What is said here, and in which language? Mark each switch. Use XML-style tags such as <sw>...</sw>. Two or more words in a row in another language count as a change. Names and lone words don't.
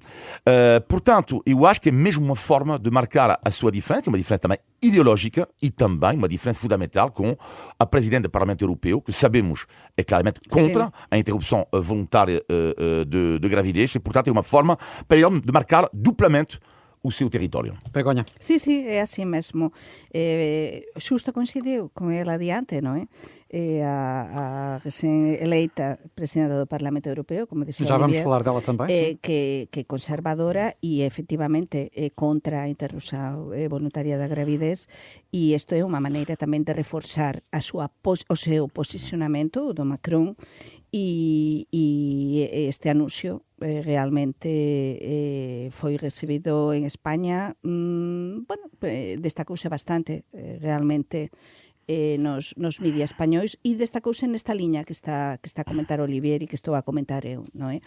<pt>Portanto, eu acho que é mesmo uma forma de marcar a sua diferença, uma diferença também ideológica e também uma diferença fundamental com a Presidente do Parlamento Europeu, que sabemos é claramente contra a interrupção voluntária de gravidez, e, portanto, é uma forma para ele de marcar duplamente o seu território. Begonha.</pt> <gl>Sí, é así mesmo. Xusto coincidiu con ela adiante, non é? A recén eleita presidenta do Parlamento Europeo, como dixía</gl> <pt>Já vamos Olivier, falar dela também,</pt> <gl>que é conservadora e efectivamente contra a interrupción voluntaria da gravidez, e isto é unha maneira tamén de reforzar o seu posicionamento do Macron, e este anuncio realmente foi recibido en España, destacouse bastante realmente nos media españois, e destacouse nesta liña que está a comentar Olivier e que estou a comentar eu, non é?</gl>